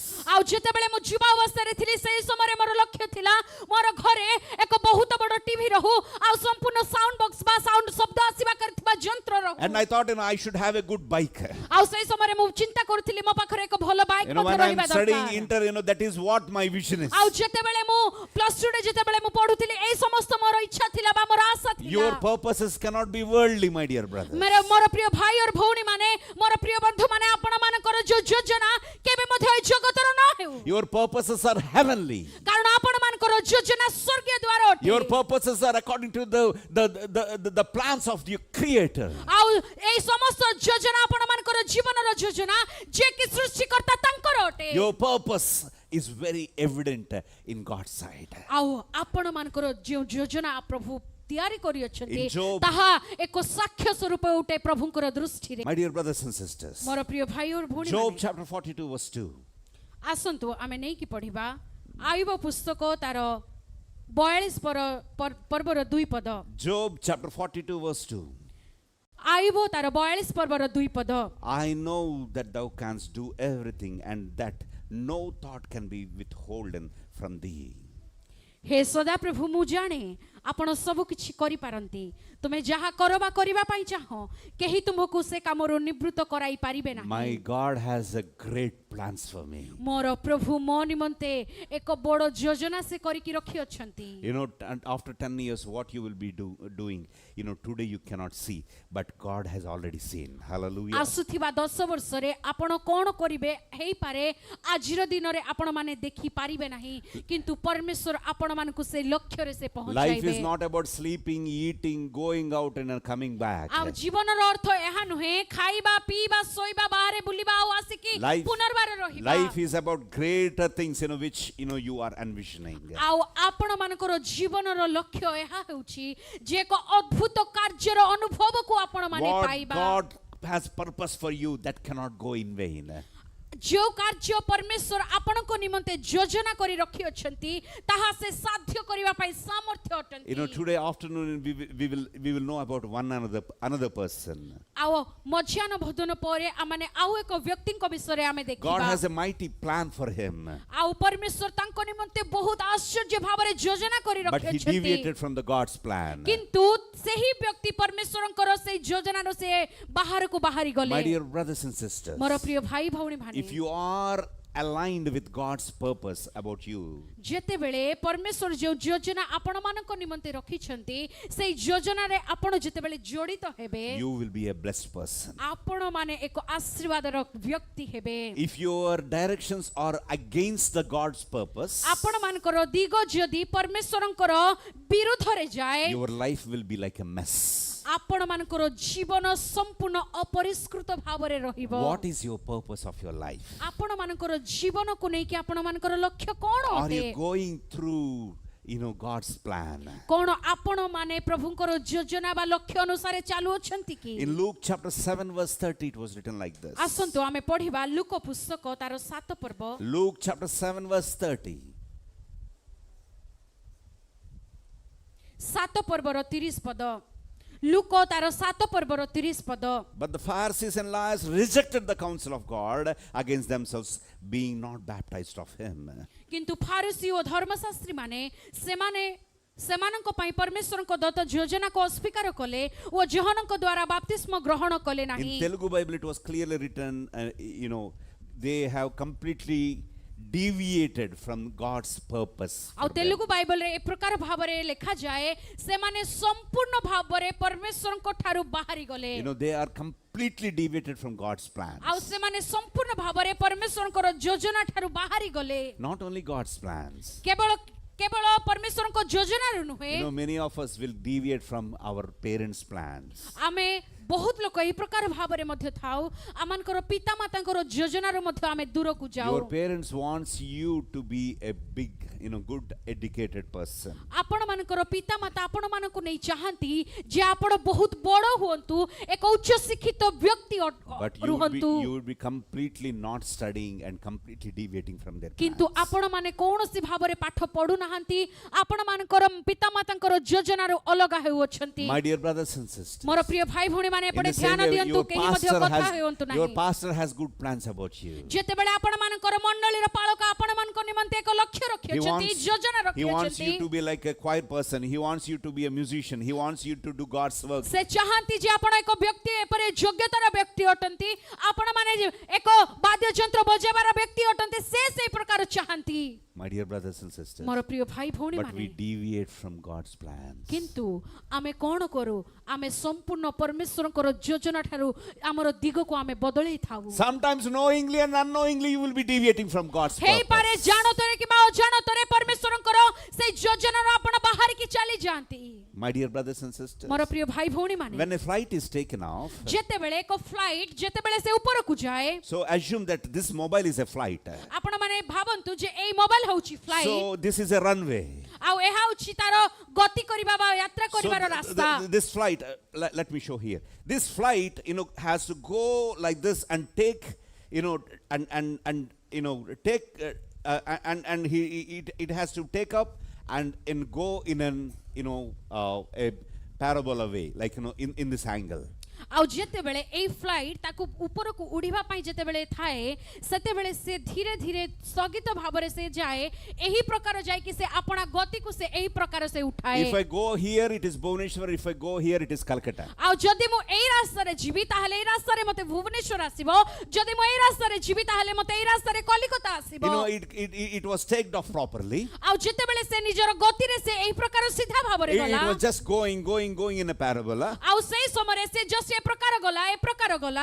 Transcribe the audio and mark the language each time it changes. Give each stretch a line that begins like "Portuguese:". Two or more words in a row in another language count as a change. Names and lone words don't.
Odia: ଆଉ ଯେତେବେଳେ ମୁଁ ଯୁବା ଅବସ୍ଥାରେ ଥିଲି ସେହି ସମୟରେ ମୋର ଲକ୍ଷ୍ୟ ଥିଲା ମୋର ଘରେ ଏକ ବହୁତ ବଡ଼ ଟିଭି ରହୁ ଆଉ ସମ୍ପୂର୍ଣ୍ଣ
English: sound box
Odia: ବା ସାଉଣ୍ଡ ଶବ୍ଦ ଆସିବା କରୁଥିବା ଯନ୍ତ୍ର ରହୁ
English: And I thought, I should have a good bike.
Odia: ଆଉ ସେହି ସମୟରେ ମୁଁ ଚିନ୍ତା କରୁଥିଲି ମୋ ପାଖରେ ଏକ ଭଲ ବାଇକ୍ ମଧ୍ୟ
English: When I'm
Odia: ରହିବା
English: studying
Odia: ଦରକାର
English: inter, that is what my vision is.
Odia: ଆଉ ଯେତେବେଳେ ମୁଁ +2 ରେ ଯେତେବେଳେ ମୁଁ ପଢୁଥିଲି ଏହି ସମସ୍ତ ମୋର ଇଚ୍ଛା ଥିଲା ବା ମୋର ଆଶା ଥିଲା
English: Your purposes cannot be worldly, my dear brother.
Odia: ମୋର ପ୍ରିୟ ଭାଇ ଓ ଭଉଣୀ ମାନେ ମୋର ପ୍ରିୟ ବନ୍ଧୁ ମାନେ ଆପଣ ମାନଙ୍କର ଯୋଉ ଯୋଜନା କେବେ ମଧ୍ୟ ଏହି ଜଗତର ନ ହେଉ
English: Your purposes are heavenly.
Odia: କାରଣ ଆପଣ ମାନଙ୍କର ଯୋଜନା ସ୍ୱର୍ଗୀୟ ଦ୍ୱାର ଅଟେ
English: Your purposes are according to the plans of your Creator.
Odia: ଆଉ ଏହି ସମସ୍ତ ଯୋଜନା ଆପଣ ମାନଙ୍କର ଜୀବନର ଯୋଜନା ଯେ କି ସୃଷ୍ଟିକର୍ତ୍ତା ତାଙ୍କର ଅଟେ
English: Your purpose is very evident in God's sight.
Odia: ଆଉ ଆପଣ ମାନଙ୍କର ଯେଉଁ ଯୋଜନା ପ୍ରଭୁ ତିଆରି କରିଅଛନ୍ତି
English: In Job-
Odia: ତାହା ଏକ ସାକ୍ଷ୍ୟ ସ୍ୱରୂପ ଉଠେ ପ୍ରଭୁଙ୍କର ଦୃଷ୍ଟିରେ
English: My dear brothers and sisters,
Odia: ମୋର ପ୍ରିୟ ଭାଇ ଓ ଭଉଣୀ Job ମାନେ,
English: chapter 42 verse 2.
Odia: ଆସନ୍ତୁ ଆମେ ନେଇକି ପଢିବା ଆୟୁବ ପୁସ୍ତକ ତାର 42 ପର୍ବର 2 ପଦ
English: Job chapter 42 verse 2.
Odia: ଆୟୁବ ତାର 42 ପର୍ବର 2 ପଦ
English: I know that thou canst do everything and that no thought can be withholden from thee.
Odia: ହେ ସଦାପ୍ରଭୁ ମୁଁ ଜାଣେ ଆପଣ ସବୁ କିଛି କରିପାରନ୍ତି ତୁମେ ଯାହା କରବା କରିବା ପାଇଁ ଚାହଁ କେହି ତୁମକୁ ସେ କାମରୁ ନିବୃତ୍ତ କରାଇ ପାରିବେ ନାହିଁ
English: My God has a great plans for me.
Odia: ମୋର ପ୍ରଭୁ ମୋ ନିମନ୍ତେ ଏକ ବଡ଼ ଯୋଜନା ସେ କରିକି ରଖି ଅଛନ୍ତି
English: You know, and after 10 years, what you will be doing, you know, today you cannot see, but God has already seen. Hallelujah.
Odia: ଆସୁଥିବା 10 ବର୍ଷରେ ଆପଣ କ'ଣ କରିବେ ହେଇପାରେ ଆଜିର ଦିନରେ ଆପଣମାନେ ଦେଖି ପାରିବେ ନାହିଁ କିନ୍ତୁ ପରମେଶ୍ୱର ଆପଣମାନଙ୍କୁ ସେ ଲକ୍ଷ୍ୟରେ ସେ
English: Life
Odia: ପହଞ୍ଚାଇବେ
English: is not about sleeping, eating, going out and then coming back.
Odia: ଆଉ ଜୀବନର ଅର୍ଥ ଏହା ନୁହେଁ ଖାଇବା ପିଇବା ଶୋଇବା ବାହାରେ ବୁଲିବା ଆଉ ଆସିକି
English: Life,
Odia: ପୁନର୍ବାର ରହିବା
English: life is about greater things, you know, which, you know, you are envisioning.
Odia: ଆଉ ଆପଣମାନଙ୍କର ଜୀବନର ଲକ୍ଷ୍ୟ ଏହା ହେଉଛି ଯେ ଏକ ଅଦ୍ଭୁତ କାର୍ଯ୍ୟର ଅନୁଭବକୁ ଆପଣମାନେ
English: What
Odia: ପାଇବା
English: God has purpose for you, that cannot go in vain.
Odia: ଯେଉଁ କାର୍ଯ୍ୟ ପରମେଶ୍ୱର ଆପଣଙ୍କ ନିମନ୍ତେ ଯୋଜନା କରି ରଖି ଅଛନ୍ତି ତାହା ସେ ସାଧ୍ୟ କରିବା ପାଇଁ ସାମର୍ଥ୍ୟ
English: You know,
Odia: ଅଟନ୍ତି
English: today afternoon we will know about another person.
Odia: ଆଉ ମଧ୍ୟାହ୍ନ ଭୋଜନ ପରେ ଆମମାନେ ଆଉ ଏକ ବ୍ୟକ୍ତିଙ୍କ ବିଷୟରେ ଆମେ
English: God
Odia: ଦେଖିବା
English: has a mighty plan for him,
Odia: ଆଉ ପରମେଶ୍ୱର ତାଙ୍କ ନିମନ୍ତେ ବହୁତ ଆଶ୍ଚର୍ଯ୍ୟ ଭାବରେ ଯୋଜନା କରି
English: but he
Odia: ରଖିଛନ୍ତି
English: deviated from the God's plan.
Odia: କିନ୍ତୁ ସେହି ବ୍ୟକ୍ତି ପରମେଶ୍ୱରଙ୍କର ସେହି ଯୋଜନାରୁ ସେ ବାହାରକୁ ବାହାରି
English: My
Odia: ଗଲେ
English: dear brothers and sisters,
Odia: ମୋର ପ୍ରିୟ ଭାଇ ଭଉଣୀ ମାନେ
English: if you are aligned with God's purpose about you,
Odia: ଯେତେବେଳେ ପରମେଶ୍ୱର ଯେଉଁ ଯୋଜନା ଆପଣମାନଙ୍କ ନିମନ୍ତେ ରଖିଛନ୍ତି ସେଇ ଯୋଜନାରେ ଆପଣ ଯେତେବେଳେ ଜଡ଼ିତ ହେବେ
English: you will be a blessed person.
Odia: ଆପଣମାନେ ଏକ ଆଶୀର୍ବାଦର ବ୍ୟକ୍ତି ହେବେ
English: If your directions are against the God's purpose,
Odia: ଆପଣମାନଙ୍କର ଦିଗ ଯଦି ପରମେଶ୍ୱରଙ୍କର ବିରୁଦ୍ଧରେ ଯାଏ
English: your life will be like a mess.
Odia: ଆପଣମାନଙ୍କର ଜୀବନ ସମ୍ପୂର୍ଣ୍ଣ ଅପରିଷ୍କୃତ ଭାବରେ ରହିବ
English: What is your purpose of your life?
Odia: ଆପଣମାନଙ୍କର ଜୀବନକୁ ନେଇକି ଆପଣମାନଙ୍କର ଲକ୍ଷ୍ୟ କ'ଣ
English: Are
Odia: ଅଟେ
English: you going through, you know, God's plan?
Odia: କ'ଣ ଆପଣମାନେ ପ୍ରଭୁଙ୍କର ଯୋଜନା ବା ଲକ୍ଷ୍ୟ ଅନୁସାରେ ଚାଲୁଅଛନ୍ତି କି
English: In Luke chapter 7 verse 30 it was written like this.
Odia: ଆସନ୍ତୁ ଆମେ ପଢିବା ଲୁକ ପୁସ୍ତକ ତାର 7 ପର୍ବ
English: Luke chapter 7 verse 30.
Odia: 7 ପର୍ବର 30 ପଦ ଲୁକ ତାର 7 ପର୍ବର 30 ପଦ
English: But the Pharisees and lawyers rejected the counsel of God against themselves, being not baptized of him.
Odia: କିନ୍ତୁ ଫାରିସି ଓ ଧର୍ମଶାସ୍ତ୍ରୀ ମାନେ ସେମାନଙ୍କ ପାଇଁ ପରମେଶ୍ୱରଙ୍କ ଦତ୍ତ ଯୋଜନାକୁ ଅସ୍ୱୀକାର କଲେ ଓ ଯୋହନଙ୍କ ଦ୍ୱାରା ବାପ୍ତିସ୍ମ ଗ୍ରହଣ କଲେ ନାହିଁ
English: In Telugu Bible it was clearly written, you know, they have completely deviated from God's purpose.
Odia: ଆଉ
English: for them.
Odia: ତେଲୁଗୁ ବାଇବଲରେ ଏ ପ୍ରକାର ଭାବରେ ଲେଖାଯାଏ ସେମାନେ ସମ୍ପୂର୍ଣ୍ଣ ଭାବରେ ପରମେଶ୍ୱରଙ୍କ ଠାରୁ ବାହାରି ଗଲେ
English: You know, they are completely deviated from God's plan.
Odia: ଆଉ ସେମାନେ ସମ୍ପୂର୍ଣ୍ଣ ଭାବରେ ପରମେଶ୍ୱରଙ୍କର ଯୋଜନା ଠାରୁ ବାହାରି ଗଲେ
English: Not only God's plans.
Odia: କେବଳ ପରମେଶ୍ୱରଙ୍କ ଯୋଜନାରୁ ନୁହେଁ
English: You know, many of us will deviate from our parents' plans.
Odia: ଆମେ ବହୁତ ଲୋକ ଏହି ପ୍ରକାର ଭାବରେ ମଧ୍ୟ ଥାଉ ଆମମାନଙ୍କର ପିତାମାତାଙ୍କର ଯୋଜନାରୁ ମଧ୍ୟ ଆମେ ଦୂରକୁ ଯାଉ
English: Your parents wants you to be a big, you know, good educated person.
Odia: ଆପଣମାନଙ୍କର ପିତାମାତା ଆପଣମାନଙ୍କୁ ନେଇ ଚାହାନ୍ତି ଯେ ଆପଣ ବହୁତ ବଡ଼ ହୁଅନ୍ତୁ ଏକ ଉଚ୍ଚ ଶିକ୍ଷିତ ବ୍ୟକ୍ତି
English: But
Odia: ରୁହନ୍ତୁ
English: you would be completely not studying and completely deviating from their
Odia: କିନ୍ତୁ
English: plans.
Odia: ଆପଣମାନେ କୌଣସି ଭାବରେ ପାଠ ପଢୁନାହାନ୍ତି ଆପଣମାନଙ୍କର ପିତାମାତାଙ୍କର ଯୋଜନାରୁ ଅଲଗା ହେଉଅଛନ୍ତି
English: My dear brothers and sisters,
Odia: ମୋର ପ୍ରିୟ ଭାଇ ଭଉଣୀ ମାନେ
English: in
Odia: ଏପଟେ
English: the same
Odia: ଧ୍ୟାନ
English: way,
Odia: ଦିଅନ୍ତୁ କେହି ମଧ୍ୟ କଥା ହେଉନ୍ତୁ
English: your
Odia: ନାହିଁ
English: pastor has good plans about you.
Odia: ଯେତେବେଳେ ଆପଣମାନଙ୍କର ମଣ୍ଡଳୀର ପାଳକ ଆପଣମାନଙ୍କ ନିମନ୍ତେ ଏକ ଲକ୍ଷ୍ୟ
English: He
Odia: ରଖିଅଛନ୍ତି ଯୋଜନା
English: wants you
Odia: ରଖିଅଛନ୍ତି
English: to be like a choir person. He wants you to be a musician. He wants you to do God's work.
Odia: ସେ ଚାହାନ୍ତି ଯେ ଆପଣ ଏକ ବ୍ୟକ୍ତି ଏପରି ଯୋଗ୍ୟତାର ବ୍ୟକ୍ତି ଅଟନ୍ତି ଆପଣମାନେ ଏକ ବାଦ୍ୟଯନ୍ତ୍ର ବଜାଇବାର ବ୍ୟକ୍ତି ଅଟନ୍ତି ସେ ସେଇ ପ୍ରକାର ଚାହାନ୍ତି
English: My dear brothers and sisters,
Odia: ମୋର ପ୍ରିୟ ଭାଇ ଭଉଣୀ
English: but we
Odia: ମାନେ
English: deviate from God's plans.
Odia: କିନ୍ତୁ ଆମେ କ'ଣ କରୁ ଆମେ ସମ୍ପୂର୍ଣ୍ଣ ପରମେଶ୍ୱରଙ୍କର ଯୋଜନା ଠାରୁ ଆମର ଦିଗକୁ ଆମେ ବଦଳେଇ ଥାଉ
English: Sometimes knowingly and unknowingly you will be deviating from God's
Odia: ହେଇପାରେ
English: purpose.
Odia: ଜାଣତରେ କିମ୍ବା ଅଜାଣତରେ ପରମେଶ୍ୱରଙ୍କର ସେଇ ଯୋଜନାରୁ ଆପଣ ବାହାରିକି ଚାଲି ଯାଆନ୍ତି
English: My dear brothers and sisters,
Odia: ମୋର ପ୍ରିୟ ଭାଇ ଭଉଣୀ ମାନେ
English: when a flight is taken off,
Odia: ଯେତେବେଳେ ଏକ ଫ୍ଲାଇଟ୍ ଯେତେବେଳେ ସେ ଉପରକୁ ଯାଏ
English: so assume that this mobile is a flight.
Odia: ଆପଣମାନେ ଭାବନ୍ତୁ ଯେ ଏଇ ମୋବାଇଲ ହେଉଛି ଫ୍ଲାଇଟ୍
English: So this is a runway.
Odia: ଆଉ ଏହା ହେଉଛି ତାର ଗତି କରିବା ବା ଯାତ୍ରା
English: So
Odia: କରିବାର ରାସ୍ତା
English: this flight, let me show here. This flight, you know, has to go like this and take, you know, and you know, take and it has to take up and go in an, you know, a parabola way, like, you know, in this angle.
Odia: ଆଉ ଯେତେବେଳେ ଏଇ ଫ୍ଲାଇଟ୍ ତାକୁ ଉପରକୁ ଉଡ଼ିବା ପାଇଁ ଯେତେବେଳେ ଥାଏ ସେତେବେଳେ ସେ ଧୀରେ ଧୀରେ ସ୍ଥଗିତ ଭାବରେ ସେ ଯାଏ ଏହି ପ୍ରକାର ଯାଇକି ସେ ଆପଣା ଗତିକୁ ସେ ଏହି ପ୍ରକାର ସେ ଉଠାଏ
English: If I go here, it is Bhubaneswar. If I go here, it is Calcutta.
Odia: ଆଉ ଯଦି ମୁଁ ଏଇ ରାସ୍ତାରେ ଯିବି ତାହେଲେ ଏଇ ରାସ୍ତାରେ ମତେ ଭୁବନେଶ୍ୱର ଆସିବ ଯଦି ମୁଁ ଏଇ ରାସ୍ତାରେ ଯିବି ତାହେଲେ ମତେ ଏଇ ରାସ୍ତାରେ କଲିକତା ଆସିବ
English: You know, it was taken off properly.
Odia: ଆଉ ଯେତେବେଳେ ସେ ନିଜର ଗତିରେ ସେ ଏହି ପ୍ରକାର ସିଧା ଭାବରେ
English: It
Odia: ଗଲା
English: was just going in a parabola.
Odia: ଆଉ ସେଇ ସମୟରେ ସେ ଜଷ୍ଟ ଏ ପ୍ରକାର ଗଲା ଏ ପ୍ରକାର ଗଲା